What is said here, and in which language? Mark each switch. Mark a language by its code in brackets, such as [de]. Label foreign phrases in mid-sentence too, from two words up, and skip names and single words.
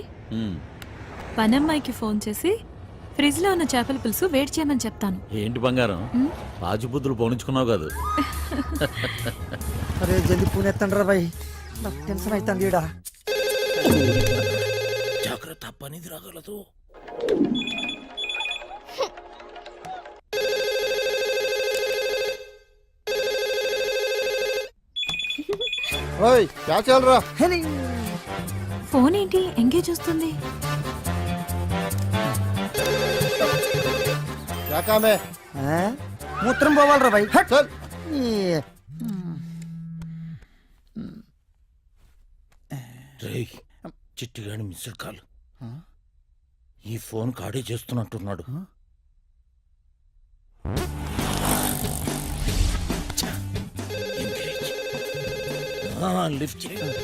[te] పనమ్మాయికి ఫోన్ చేసి ఫ్రిడ్జ్ లో ఉన్న చేపల పులుసు వేడి చేయమని చెప్తాను. ఏంటి బంగారం, రాజుబుద్ధులు పోనించుకున్నావు కాదు? అరే జల్దీ పూణె ఎత్తండ్రా బాయ్, నాకు టెన్షన్ అవుతుంది ఈడ. జాగ్రత్త, పనిది రాగలదు. [hi] ओए क्या चल रहा? [te] ఫోన్ ఏంటి ఎంగేజ్ వస్తుంది? [hi] क्या काम है? [te] మూత్రం పోవాలరా బాయ్. [hi] चल. [te] రేయ్, చిట్టిగాడి మిస్డ్ కాల్. ఈ ఫోన్ కాడే చేస్తున్నట్టున్నాడు. లిఫ్ట్ చేయి.